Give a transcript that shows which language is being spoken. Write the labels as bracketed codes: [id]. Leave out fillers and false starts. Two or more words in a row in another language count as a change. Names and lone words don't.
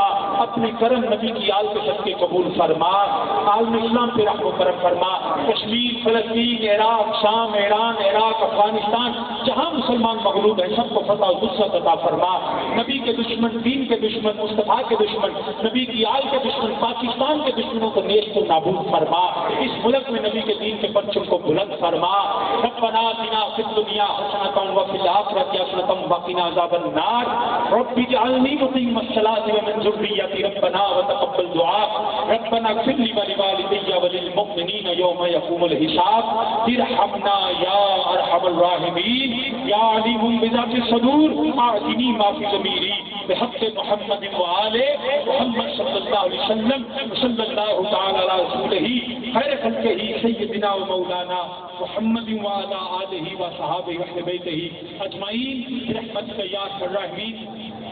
[ur] اپنی کرم نبی کی آل کے صدقے قبول فرما. عالم اسلام پہ رحم و کرم فرما. کشمیر، فلسطین، عراق، شام، ایران، عراق، افغانستان، جہاں مسلمان مغلوب ہیں سب کو فتح و نصرت عطا فرما. نبی کے دشمن، دین کے دشمن، مصطفیٰ کے دشمن، نبی کی آل کے دشمن، پاکستان کے دشمنوں کو نیست و نابود فرما. اس ملک میں نبی کے دین کے پرچم کو بلند فرما. [ar] ربنا آتنا فی الدنیا حسنۃ وفی الآخرۃ حسنۃ وقنا عذاب النار. رب اجعلنی مقیم الصلاۃ ومن ذریتی ربنا وتقبل دعاء. ربنا اغفر لي ولوالدي وللمؤمنين يوم يقوم الحساب. ارحمنا يا ارحم الراحمين. يا عليم بذات الصدور اعطني ما في ضميري بحق محمد وآل محمد صلی اللہ علیہ وسلم صلی اللہ تعالی علی رسولہ خیر خلقہ سیدنا و مولانا محمد وعلی آلہ و صحابہ و اہل بیتہ اجمعین برحمتک یا ارحم الراحمین.